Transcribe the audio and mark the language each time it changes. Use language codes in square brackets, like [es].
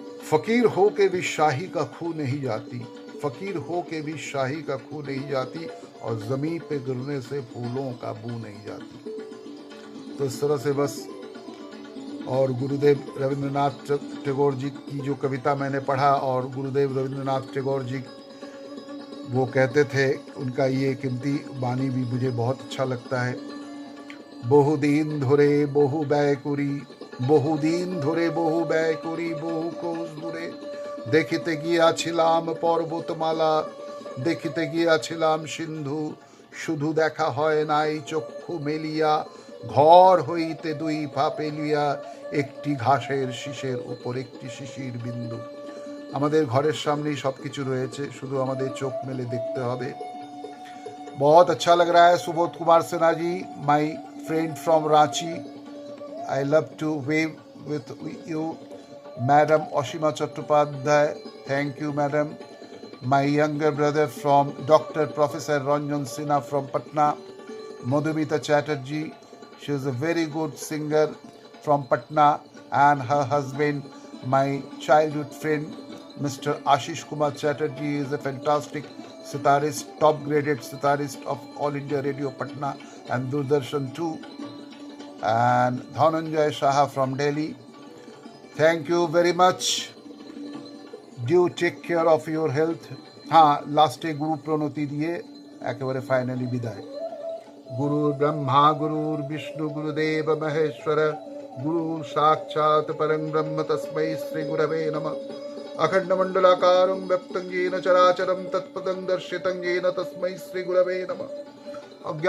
[hi] फकीर हो के भी शाही का खू नहीं जाती, फकीर हो के भी शाही का खू नहीं जाती, और जमीन पे गिरने से फूलों का बू नहीं जाती। तो इस तरह से बस। और गुरुदेव रविंद्रनाथ टैगोर जी की जो कविता मैंने पढ़ा, और गुरुदेव रविंद्रनाथ टैगोर जी वो कहते थे, उनका ये कीमती बानी भी मुझे बहुत अच्छा लगता है। [bn] बहुदीन धुरे बहु ব্যয় করি, বহুদিন ধরে বহু ব্যয় করি, বহু কোষ দূরে দেখিতে গিয়াছিলাম পর্বতমালা, দেখিতে গিয়াছিলাম সিন্ধু, শুধু দেখা হয় নাই চক্ষু মেলিয়া, ঘর হইতে দুই পা পেলিয়া, একটি ঘাসের শীষের উপর একটি শিশির বিন্দু। আমাদের ঘরের সামনেই সবকিছু রয়েছে, শুধু আমাদের চোখ মেলে দেখতে হবে। [hi] बहुत अच्छा लग रहा है Subodh Kumar Sinha ji, [en] My friend from Ranchi. I love to wave with you. Madam Asima Chattopadhyay, thank you madam. My younger brother from doctor professor Ranjan Sinha from Patna. Madhumita Chatterjee, she is a very good singer from Patna, and her husband, my childhood friend Mr. Ashish Kumar Chatterjee, is a fantastic sitarist, top graded sitarist of All India Radio Patna and Doordarshan too. And Dhananjay Shaha from Delhi, thank you very much. Do take care of your health. [bn] हाँ, लास्टे गुरु प्रणति दिए एकेबारे finally विदाय। [sa] गुरु ब्रह्मा गुरुर् विष्णु गुरुदेव महेश्वर, गुरु साक्षात् परं ब्रह्म तस्मै श्री गुरवे नमः। अखंडमंडलाकारं व्यक्तं येन चराचरं तत्पदं दर्शितं येन तस्मै श्री गुरवे नमः।